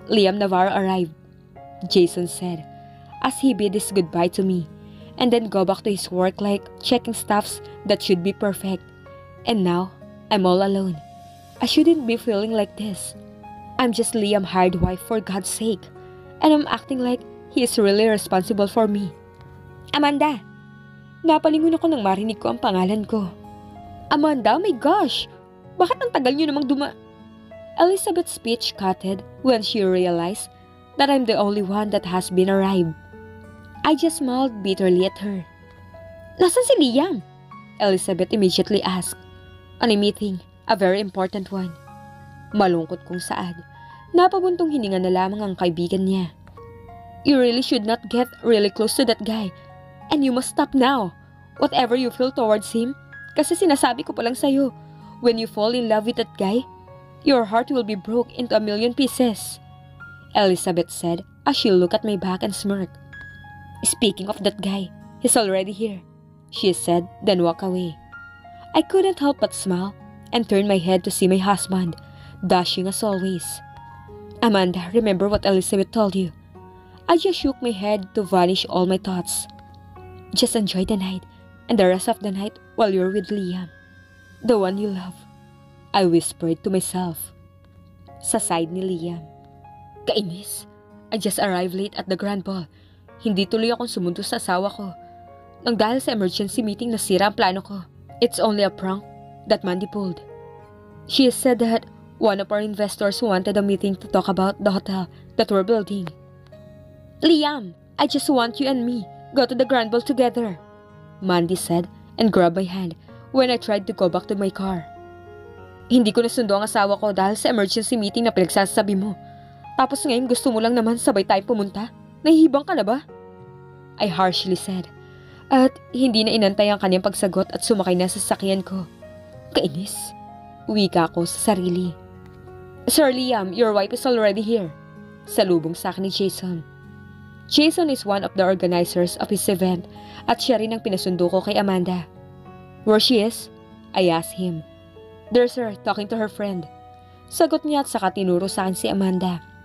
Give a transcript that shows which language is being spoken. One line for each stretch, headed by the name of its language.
English: Liam Navarro arrived, Jason said, as he bid his goodbye to me, and then go back to his work like checking stuffs that should be perfect. And now, I'm all alone. I shouldn't be feeling like this. I'm just Liam's hired wife for God's sake, and I'm acting like he is really responsible for me. Amanda!
Filipino: Napalingon ako nang marinig ko ang pangalan ko.
English: Amanda, oh my gosh!
Filipino: Bakit ang tagal niyo namang
English: Elizabeth's speech cutted when she realized that I'm the only one that has been arrived. I just smiled bitterly at her.
Filipino: Nasaan si Liam?
English: Elizabeth immediately asked. On a meeting, a very important one.
Filipino: Malungkot kung saan. Napabuntong hininga na lamang ang kaibigan niya.
English: You really should not get really close to that guy. And you must stop now. Whatever you feel towards him.
Filipino: Kasi sinasabi ko pa lang sa'yo,
English: when you fall in love with that guy, your heart will be broke into a million pieces. Elizabeth said as she looked at my back and smirked. Speaking of that guy, he's already here, she said, then walked away. I couldn't help but smile and turn my head to see my husband, dashing as always. Amanda, remember what Elizabeth told you. I just shook my head to vanish all my thoughts. Just enjoy the night and the rest of the night while you're with Liam, the one you love, I whispered to myself.
Filipino: Sa side ni Liam. Kainis.
English: I just arrived late at the grand ball.
Filipino: Hindi tuloy akong sumundo sa asawa ko. Nang dahil sa emergency meeting nasira ang plano ko.
English: It's only a prank that Mandy pulled. She said that one of our investors wanted a meeting to talk about the hotel that we're building. Liam, I just want you and me go to the grand ball together, Mandy said and grabbed my hand when I tried to go back to my car.
Filipino: Hindi ko nasundo ang asawa ko dahil sa emergency meeting na pinagsasabi mo. Tapos ngayon gusto mo lang naman sabay tayo pumunta? Nahihibang ka na ba?
English: I harshly said.
Filipino: At hindi na inantay ang kanyang pagsagot at sumakay na sa sasakyan ko. Kainis. Wika ko sa sarili.
English: Sir Liam, your wife is already here.
Filipino: Salubong sa akin ni
English: Jason. Jason is one of the organizers of his event
Filipino: at siya rin ang pinasundo ko kay
English: Amanda. Where she is? I asked him. There's her talking to her friend.
Filipino: Sagot niya at saka tinuro sa akin si Amanda.